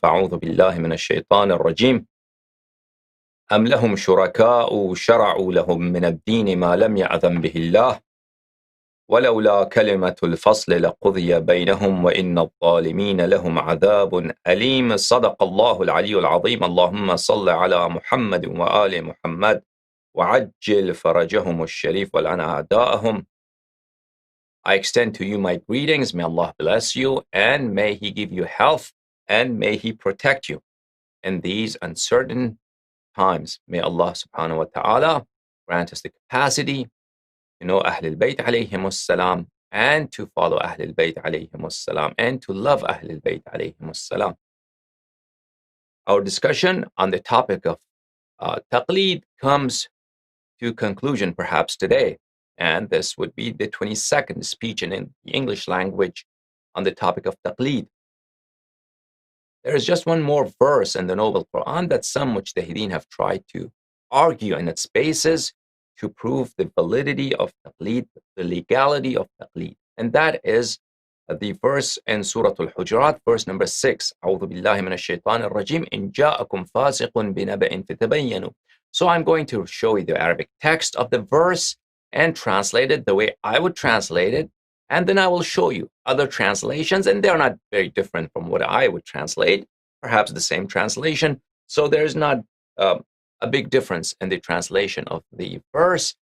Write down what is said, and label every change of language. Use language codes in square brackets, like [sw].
[ar] فأعوذ بالله من الشيطان الرجيم. أم لهم شركاء شرعوا لهم من الدين ما لم يأذن به الله، ولولا كلمة الفصل لقضي بينهم وإن الظالمين لهم عذاب أليم. صدق الله العلي العظيم. اللهم صل على محمد وآل محمد وعجل فرجهم الشريف ولعن أعداءهم. [en] I extend to you my greetings. May Allah bless you and may He give you health and may He protect you in these uncertain times. May Allah subhanahu wa ta'ala grant us the capacity to know Ahlul Bayt alayhim salam and to follow Ahlul Bayt alayhim salam and to love Ahlul Bayt alayhim salam. Our discussion on the topic of Taqlid comes to conclusion perhaps today, and this would be the 22nd speech in the English language on the topic of Taqlid. There is just one more verse in the Noble Qur'an that some mujtahideen have tried to argue in its basis to prove the validity of Taqlid, the legality of Taqlid. And that is the verse in Surah Al-Hujurat, verse number 6. [ar] أعوذ بالله من الشيطان الرجيم إن جاءكم فاسق بنبأ فتبينوا. [en] So I'm going to show you the Arabic text of the verse and translate it the way I would translate it. And then I will show you other translations, and they're not very different from what I would translate, perhaps the same translation. So there's not a big difference in the translation of the verse.